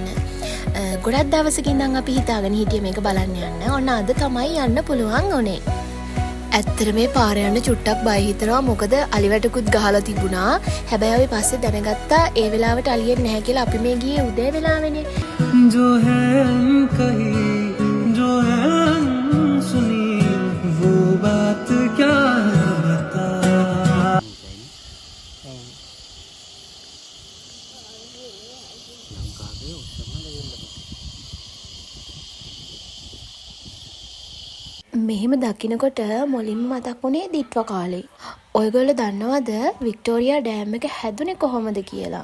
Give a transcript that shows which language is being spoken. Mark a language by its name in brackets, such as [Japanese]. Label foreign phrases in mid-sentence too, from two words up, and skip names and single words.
[Sinhala] ගොඩක් දවසකින් ඉඳන් අපි හිතාගෙන හිටියේ මේක බලන්න යන්න. ඔන්න අද තමයි යන්න පුළුවන් උනේ. ඇත්තට මේ පාර යන්න චුට්ටක් බය හිතෙනවා. මොකද අලි වැටකුත් ගහලා තිබුණා. හැබැයි අපි පස්සේ දැනගත්තා ඒ වෙලාවට අලියෙන්නේ නැහැ කියලා. අපි මේ ගියේ උදේ වෙලාවෙනේ. [Hindi] जो है कही जो है सुनी वो बात क्या बता. [Sinhala] මෙහෙම දකින්නකොට මුලින්ම මතක් වුණේ දිට්ව කාලේ. ඔයගොල්ලෝ දන්නවද වික්ටෝරියා ඩෑම් එක හැදුනේ කොහොමද කියලා?